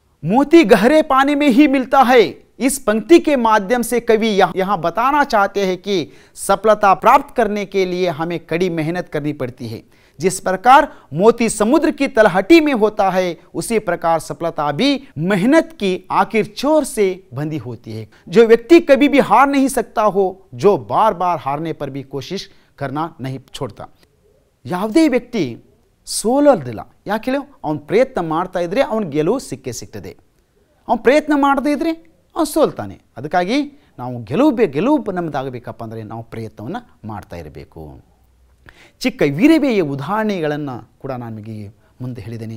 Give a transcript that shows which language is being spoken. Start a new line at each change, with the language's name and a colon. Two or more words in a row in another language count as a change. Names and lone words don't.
Hindi: मोती गहरे पानी में ही मिलता है. इस पंक्ति के माध्यम से कवि यहाँ बताना चाहते हैं कि सफलता प्राप्त करने के लिए हमें कड़ी मेहनत करनी पड़ती है. जिस प्रकार मोती समुद्र की तलहटी में होता है, उसी प्रकार सफलता भी मेहनत की आखिर चोर से बंधी होती है. जो व्यक्ति कभी भी हार नहीं सकता हो, जो बार बार हारने पर भी कोशिश करना नहीं छोड़ता.
Kannada: ಯಾವುದೇ ವ್ಯಕ್ತಿ ಸೋಲೋದಿಲ್ಲ. ಯಾಕೆ ಹೇಳಿ? ಅವನು ಪ್ರಯತ್ನ ಮಾಡ್ತಾ ಇದ್ರೆ ಅವನ ಗೆಲುವು ಸಿಗ್ತದೆ. ಅವನು ಪ್ರಯತ್ನ ಮಾಡದೇ ಇದ್ರೆ ಅವನು ಸೋಲ್ತಾನೆ. ಅದಕ್ಕಾಗಿ ನಾವು ಗೆಲುವು ನಮ್ಮದಾಗಬೇಕಪ್ಪ ಅಂದರೆ ನಾವು ಪ್ರಯತ್ನವನ್ನು ಮಾಡ್ತಾ ಇರಬೇಕು. ಚಿಕ್ಕ ಇರುವೆಯ ಉದಾಹರಣೆಗಳನ್ನು ಕೂಡ ನಾನು ನಿಮಗೆ ಮುಂದೆ ಹೇಳಿದ್ದೇನೆ.